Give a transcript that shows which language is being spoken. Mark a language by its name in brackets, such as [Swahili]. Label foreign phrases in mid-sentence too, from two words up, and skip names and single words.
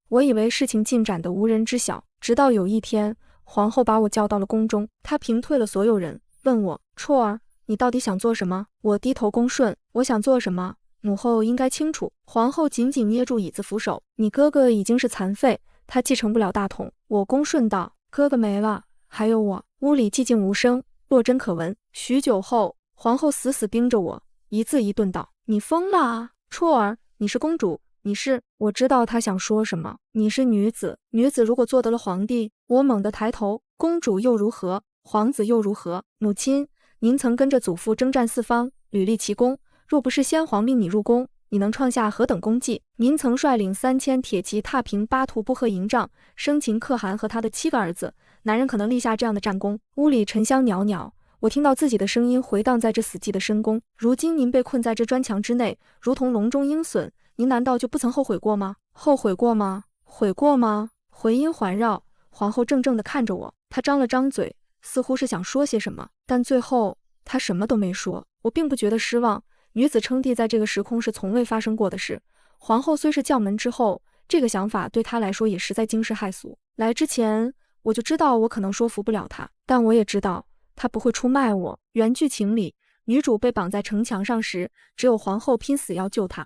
[Chinese] 我以為事情進展得無人知曉，直到有一天，皇后把我叫到了宮中，她平退了所有人，問我：啜兒，你到底想做什麼？我低頭恭順，我想做什麼，母後應該清楚。皇后緊緊捏住椅子扶手，你哥哥已經是殘廢，他繼承不了大統。我恭順道：哥哥沒了，還有我。屋裡寂靜無聲，落針可聞。許久後，皇后死死盯着我，一字一頓道：“你瘋了啊！啜兒，你是公主，你是……”我知道她想說什麼。你是女子，女子如果做得了皇帝，我猛地抬頭，公主又如何？皇子又如何？母親，您曾跟着祖父征戰四方，屢立奇功，若不是先皇命你入宮，你能創下何等功績？您曾率領3000鐵騎踏平巴圖布赫營帳，生擒可汗和他的7個兒子，男人可能立下這樣的戰功。屋裡沉香裊裊，我聽到自己的聲音回盪在這死寂的深宮。如今您被困在這磚牆之內，如同籠中鷹筍，您難道就不曾後悔過嗎？後悔過嗎？悔過嗎？回音環繞，皇後怔怔地看着我，她張了張嘴，似乎是想說些什麼，但最後她什麼都沒說。我並不覺得失望。女子稱帝在這個時空是從未發生過的事。皇后雖是將門之後，這個想法對她來說也實在驚世駭俗。來之前我就知道我可能說服不了她，但我也知道她不會出賣我。原劇情裡，女主被綁在城牆上時，只有皇後拼死要救她。